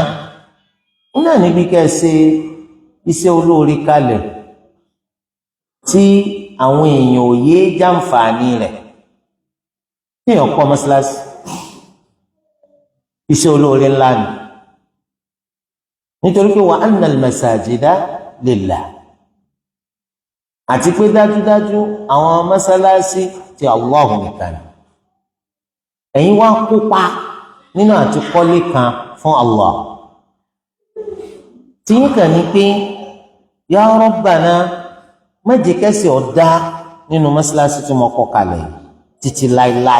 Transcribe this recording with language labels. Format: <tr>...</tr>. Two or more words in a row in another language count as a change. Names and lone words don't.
<yo>náà níbi kẹ́ ẹ ṣe iṣẹ́ olóore kalẹ̀ tí àwọn èèyàn ò yé jàǹfààní rẹ̀. kí èèyàn kọ́ mọ́ṣáláṣí, iṣẹ́ olóore ńlá ni, nítorí pé</yo> <ar>وأن المساجد لله,</ar> <yo>àti pé dájúdájú àwọn mọ́ṣáláṣí ti Allah nìkan ni. ẹ̀yin wá kópa nínú àti kọ́lé kan fún Allah. tí yín kàn ní pé</yo> <ar>يا ربنا</ar> <yo>má jẹ́ kẹ́sì ọ̀dá nínú mọ́ṣáláṣí tí mo kọ́ kalẹ̀ títí láéláé.</yo>